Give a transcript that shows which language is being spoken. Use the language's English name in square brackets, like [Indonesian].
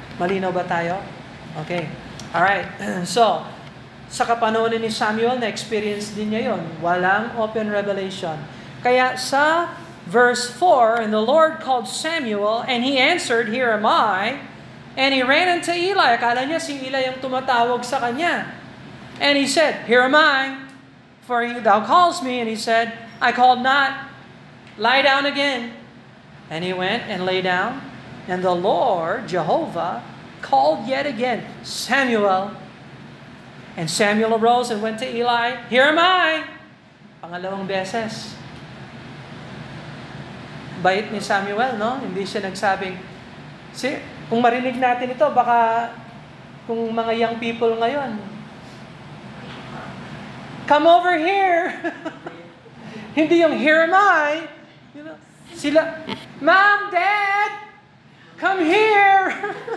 [Filipino] Malinaw ba tayo? Okay. Alright. So, sa kapanahon ni Samuel, na-experience din niya yun. Walang open revelation. Kaya sa verse 4, [English] and the Lord called Samuel, and he answered, Here am I. And he ran unto Eli. [Filipino] Akala niya si Eli ang tumatawag sa kanya. [English] And he said, Here am I, for thou calls me. And he said, I called not. Lie down again. And he went and lay down. And the Lord, Jehovah, called yet again, Samuel. And Samuel arose and went to Eli. Here am I. Pangalawang beses. [Filipino] Bait ni Samuel, no? Hindi siya nagsabing, kung marinig natin ito, baka kung mga young people ngayon, [English] come over here. [Filipino] Hindi yung [English] here am I. You know, sila, Mom, Dad, come here.